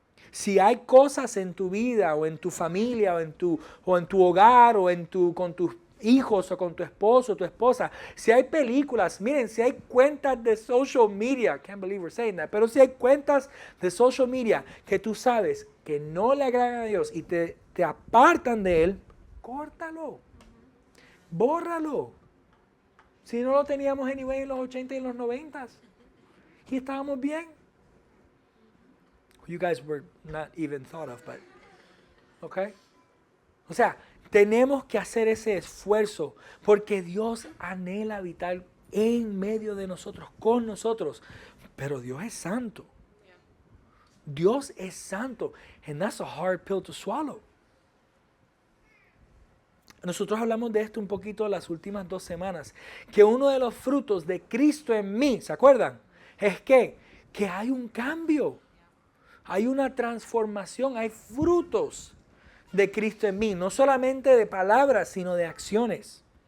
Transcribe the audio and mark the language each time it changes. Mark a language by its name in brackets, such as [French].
[Spanish] Si hay cosas en tu vida o en tu familia o en tu hogar o con tus hijos o con tu esposo o tu esposa, si hay películas, miren, si hay cuentas de social media, [English] can't believe we're saying that, [Spanish] pero si hay cuentas de social media que tú sabes que no le agradan a Dios y te apartan de Él, córtalo, bórralo. Si no lo teníamos anyway en los 80 y en los 90 y estábamos bien. [English] You guys were not even thought of, but okay. [Spanish] O sea, tenemos que hacer ese esfuerzo porque Dios anhela habitar en medio de nosotros, con nosotros. Pero Dios es santo. Dios es santo. [English] And that's a hard pill to swallow. [Spanish] Nosotros hablamos de esto un poquito las últimas 2 semanas. Que uno de los frutos de Cristo en mí, ¿se acuerdan? Es que hay un cambio. Hay una transformación. Hay frutos de Cristo en mí. No solamente de palabras, sino de acciones.